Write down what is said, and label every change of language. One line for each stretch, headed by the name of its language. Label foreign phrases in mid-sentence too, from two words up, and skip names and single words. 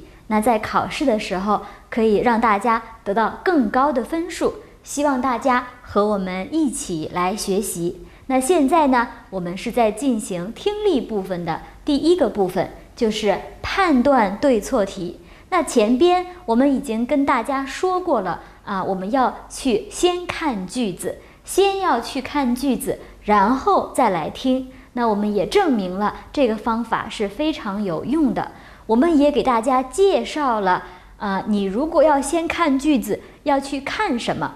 Chinese: 那在考試的時候，可以讓大家得到更高的分數。希望大家和我們一起來學習。那現在呢，我們是在進行聽力部分的第1個部分，就是判斷對錯題。那前邊我們已經跟大家說過了啊，我們要去先看句子，先要去看句子，然後再來听。那我們也證明了這個方法是非常有用的。我們也給大家介紹了你如果要先看句子，要去看什麼？